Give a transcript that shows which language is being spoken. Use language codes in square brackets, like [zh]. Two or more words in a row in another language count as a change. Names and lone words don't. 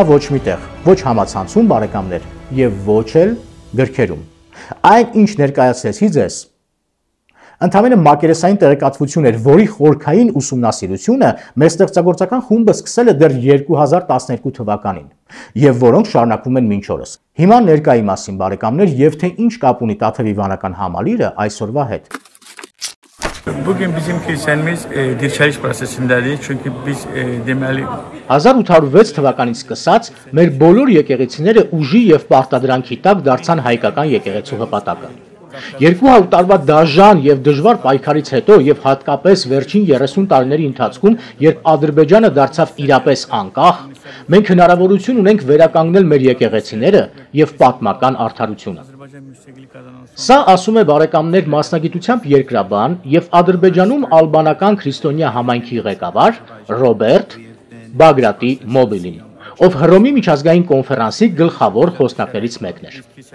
[hy] ոչ միտեղ, ոչ համացանցում բարեկամներ եւ ոչ էլ գրքերում։ Այն ինչ ներկայացրեցի ձեզ ընդամենը մակերեսային տեղեկատվություն էր, որի խորքային ուսումնասիրությունը մեր ստեղծագործական խումբը սկսել է դեռ 2012 թվականին եւ որոնք շարունակվում են մինչ օրս։ Հիմա ներկայի մասին բարեկամներ եւ թե ինչ կապ ունի Տաթևի վանական համալիրը այսօրվա հետ։ [az] Bugün bizim kilsemiz dirçəliş prosesindədir, çünki biz deməli [hy] 1806 թվականից սկսած մեր բոլոր եկեղեցիները ուժի եւ պարտադրանքի տակ դարձան հայկական եկեղեցու հպատակը։ 200 տարվա դաժան եւ դժվար պայքարից հետո եւ հատկապես վերջին 30 տարիների ընթացքում, երբ Ադրբեջանը դարձավ իրապես անկախ, մենք հնարավորություն ունենք վերականգնել մեր եկեղեցիները եւ պատմական արդարությունը։ Սա ասում է բարեկամներ մասնագիտությամբ երկրաբան եւ Ադրբեջանում ալբանական քրիստոնյա համայնքի ղեկավար Ռոբերտ Բագրատի Մոբիլին, ով Հռոմի միջազգային կոնֆերանսի գլխավոր խոսնակներից մեկն էր։